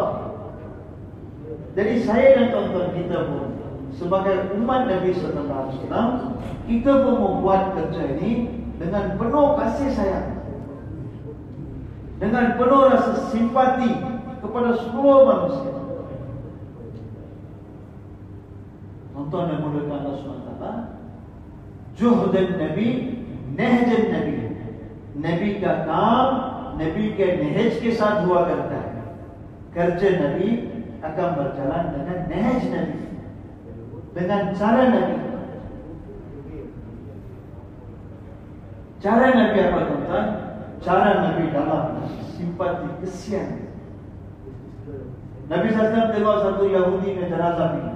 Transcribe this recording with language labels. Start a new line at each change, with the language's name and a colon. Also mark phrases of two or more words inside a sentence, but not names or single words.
Malay: Jadi saya dan tuan-tuan kita pun sebagai umat Nabi SAW, kita pun membuat kerja ini dengan penuh kasih sayang, dengan penuh rasa simpati kepada seluruh manusia. Tuan-tuan yang mulia Allah SWT,
Arabic: جهد النبي نهج النبي,
Hindi: नबी का काम नबी के नहज के साथ हुआ करता है.
Malay: Kerja Nabi akan berjalan dengan nahaj Nabi, dengan cara Nabi. Cara Nabi apa tuan-tuan? Cara Nabi dalam simpati, kesian. Nabi SAW tengok satu Yahudi dengan jenazah ini.